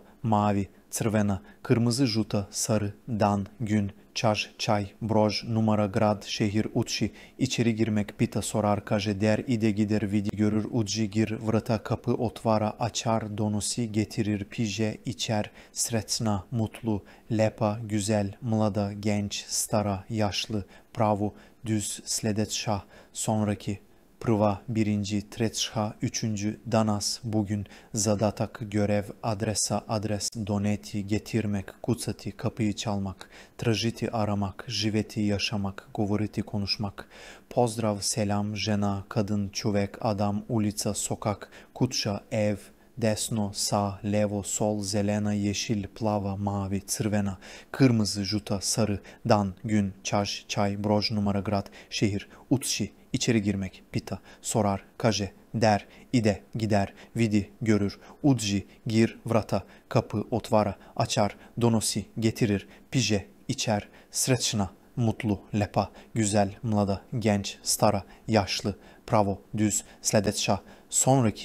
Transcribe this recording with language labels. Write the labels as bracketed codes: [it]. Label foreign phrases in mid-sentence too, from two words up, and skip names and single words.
[sr] mavi, crvena, kırmızı, žuta, sarı, dan, gün, çaj, çay, broj, numara, grad, şehir, uçi, [tr] içeri girmek, [sr] pita, sorar, kaže, der, ide, gider, vidi, görür, uđi, gir, vrata, kapı, otvara, açar, donosi, getirir, pije, içer, sretna, mutlu, lepa, güzel, mlada, genç, stara, yaşlı, pravo, düz, sledeća, sonraki, prva, birinci, treća, üçüncü, danas, bugün, zadatak, görev, adresa, adres, doneti, getirmek, kucati, [tr] kapıyı çalmak, [sr] tražiti, aramak, živjeti, yaşamak, govoriti, konuşmak, pozdrav, selam, žena, kadın, čovjek, adam, ulica, sokak, kuća, ev, desno, sağ, levo, sol, zelena, yeşil, plava, mavi, crvena, kırmızı, žuta, sarı, dan, gün, çaj, çay, broj, numara, grad, şehir, uçi, içeri girmek, pita, sorar, kaže, der, ide, gider, vidi, görür, uđi, gir, vrata, kapı, otvara, açar, donosi, getirir, pije, içer, srećna, mutlu, lepa, güzel, mlada, genç, stara, yaşlı, pravo, düz, sledeća, sonraki,